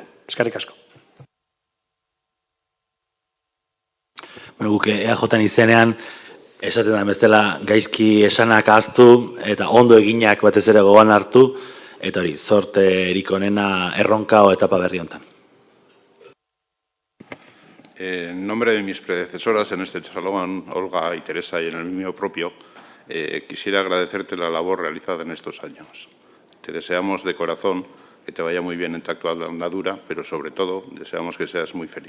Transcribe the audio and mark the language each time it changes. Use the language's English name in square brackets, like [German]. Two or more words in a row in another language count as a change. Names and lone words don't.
[Basque] Eskerrik asko. Guk EAJen izenean, esaten da bezala gaizki esanak ahaztu eta ondo eginak batez ere gogoan hartu, eta hori, zorterik onena erronka o etapa berri honetan. [Spanish] En nombre de mis predecesoras en este salón, Olga y Teresa, y en el mío propio, quisiera agradecerte la labor realizada en estos años. Te deseamos de corazón que te vaya muy bien en tu actual andadura, pero sobre todo deseamos que seas muy feliz.